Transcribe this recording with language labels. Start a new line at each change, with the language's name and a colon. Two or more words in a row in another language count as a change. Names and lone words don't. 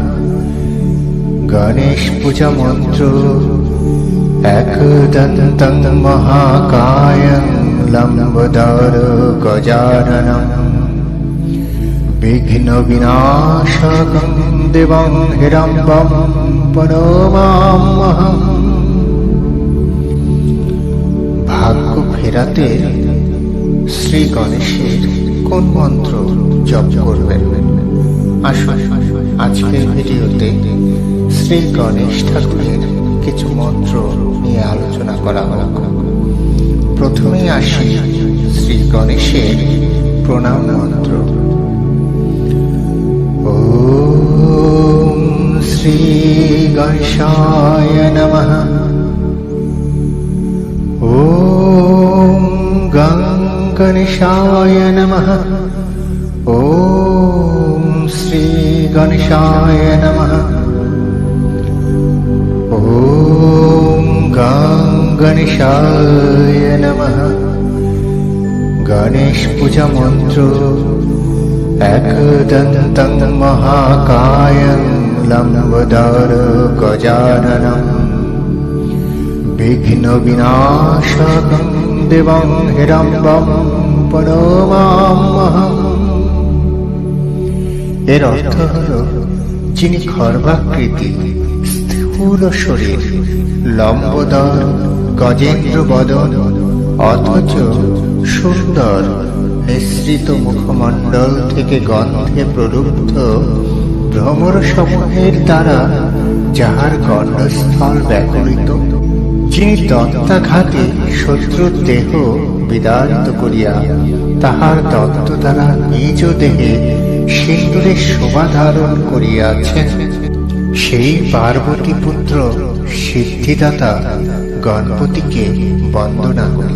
Sanskrit: गणेश पूजा मंत्र एकदन्तं महाकायं लंबोदर गजाननं विघ्न विनाशकं देवं हिरण्यं प्रणमाम्यहम्।
Bangla: ভাগ্য ফেরাতে শ্রী গণেশের কোন মন্ত্র জপ করবেন? আসুন আজকের ভিডিওতে শ্রী গণেশ ঠাকুরের কিছু মন্ত্র নিয়ে আলোচনা করা হোক। প্রথমেই আসি শ্রী গণেশের প্রণাম মন্ত্র।
Sanskrit: ওম শ্রী গণেশায় নমঃ। ওম গণেশায় নমঃ। ওম শ্রী গণেশায় নমঃ। ওম গণেশায় নমঃ।
Bangla: গণেশ পূজা মন্ত্র
Sanskrit: एकदन्तं महाकायं लंबोदर गजाननं विघ्न विनाशकं देवं हिरण्यं प्रणमाम्यहम्।
Bangla: এর অর্থ হলো যিনি খর্বাকৃতি, স্থূল শরীর, লম্বোদর, গজেন্দ্র বদন, অথচ সুন্দর নিঃসৃত মুখমণ্ডল থেকে গন্ধে প্রলুব্ধ ভ্রমর সমূহের দ্বারা যাহার গণ্ডস্থল ব্যাকুলিত, যিনি দত্তাঘাতে শত্রুর দেহ বিদারিত করিয়া তাহার দত্ত দ্বারা নিজ দেহে সিন্দুরের শোভা ধারণ করিয়াছেন, সেই পার্বতী পুত্র সিদ্ধিদাতা গণপতিকে বন্দনা করি।